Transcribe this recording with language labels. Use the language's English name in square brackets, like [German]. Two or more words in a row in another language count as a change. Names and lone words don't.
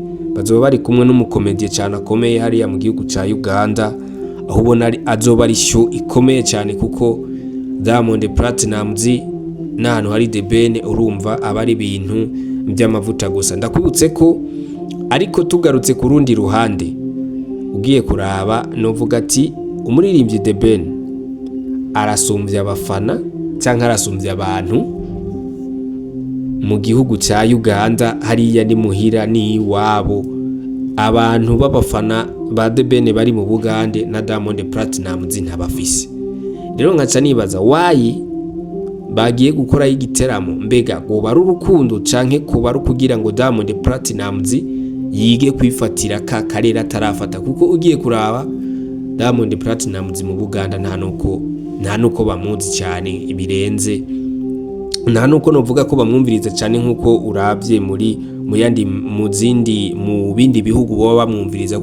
[Rundi] Bazoba bari kumwe n'umukomedie cyane akomeye hariya mu gihugu ca Uganda, aho ubona azoba ari show ikomeye cyane kuko Diamond Platnumz n'ahantu hari The Ben urumva abari ibintu by'amavuta gusa. Ndakwibutse ko ariko tugarutse ku rundi ruhande ugiye kuraba, novuga ati umuririmbyi The Ben arasumbya abafana cyangwa arasumbya abantu mu gihugu cya Uganda. Hariya ni muhira ni iwabo, abantu b'abafana ba The Ben bari mu Bugande na Diamond Platnumz ntabafise. Rero nkaca nibaza wayi bagiye gukora igiteramo, mbega ngo bari urukundo canke ko bari kugira ngo Diamond Platnumz yige kwifatira ka karera tarafata? Kuko ugiye kuraba Diamond Platnumz mu Buganda nta nuko bamuzi cyane ibirenze, nta nuko novuga ko bamwumviriza cyane nkuko urabye mu bindi bihugu baba bamwumviriza.